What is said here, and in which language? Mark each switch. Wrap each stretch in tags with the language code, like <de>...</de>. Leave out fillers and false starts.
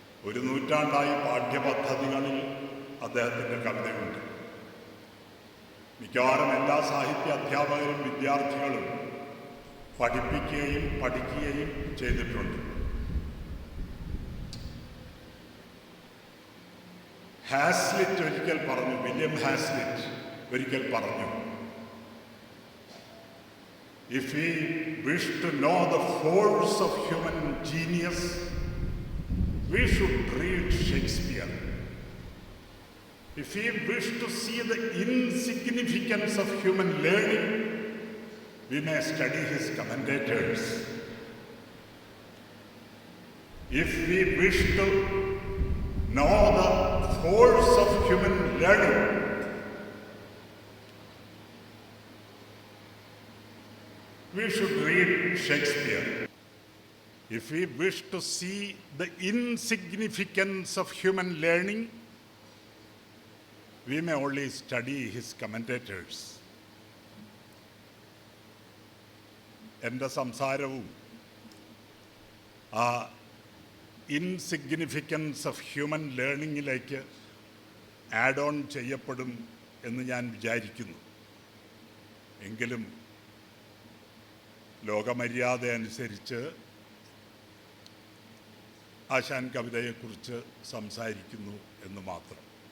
<ml>1 നൂറ്റാണ്ടായി പാഠ്യപദ്ധതികളിൽ അദ്ദേഹത്തിൻ്റെ കവിതയുണ്ട്. മിക്കവാറും എല്ലാ സാഹിത്യ അധ്യാപകരും വിദ്യാർത്ഥികളും പഠിപ്പിക്കുകയും പഠിക്കുകയും ചെയ്തിട്ടുണ്ട്. ഹാസ്ലിറ്റ് ഒരിക്കൽ പറഞ്ഞു, വില്യം ഹാസ്ലിറ്റ് ഒരിക്കൽ പറഞ്ഞു,</ml> <en>if we wish to know the force of human genius, we should read Shakespeare. If we wish to see the insignificance of human learning, we may study his commentators. If we wish to know the force of human learning, we should read Shakespeare. If we wish to see the insignificance of human learning, we may only study his commentators.</en> <ml>എൻ്റെ സംസാരവും ആ insignificance of human ലേണിങ്ങിലേക്ക് add on ചെയ്യപ്പെടും എന്ന് ഞാൻ വിചാരിക്കുന്നു. എങ്കിലും ലോകമര്യാദ അനുസരിച്ച് ആശാൻ കവിതയെക്കുറിച്ച് സംസാരിക്കുന്നു എന്ന് മാത്രം.</ml>